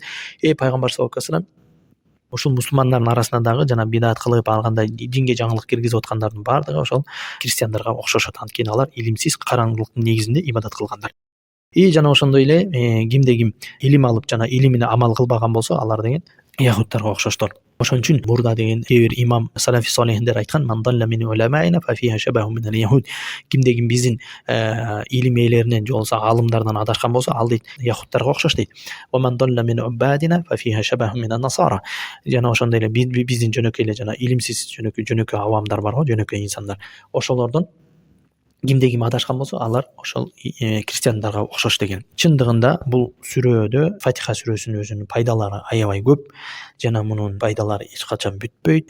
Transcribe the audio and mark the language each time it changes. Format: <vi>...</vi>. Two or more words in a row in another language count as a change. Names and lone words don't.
<ky>Пайгамбар</ky> <ar>صلى الله عليه وسلم</ar> <ky>ушул мусулмандардын арасында дагы жана бидат кылып, алгандай динге жаңылык киргизип аткандардын баардыгы ошол христиандарга окшошот. Анткени алар илимсиз, караңгылыктын негизинде ибадат кылгандар. Жана ошондой эле кимде ким илим алып жана илимине амал кылбаган болсо, алар деген яхудтарга окшоштор. Ошон үчүн бурда деген кээ бир имам салафи солихиндер айткан:</ky> <ar>"من ضل من علمائنا ففيه شبه من اليهود."</ar> <ky>Кимде ким биздин илим ээлеринен же болбосо алымдардан адашкан болсо, ал дейт яхудтарга окшош дейт.</ky> <ar>"ومن ضل من عبادنا ففيه شبه من النصارى."</ar> <ky>Жана ошондой эле биздин жөнөкөй эле жана илимсиз жөнөкөй авамдар бар го, жөнөкөй инсандар. Ошолордон кимде ким адашкан болсо, алар ошол христиандарга окшош деген. Чындыгында бул сүрөдө Фатиха сүрөсүнүн өзүнүн пайдалары аябай көп, жана мунун пайдалары эч качан бүтпөйт.</ky>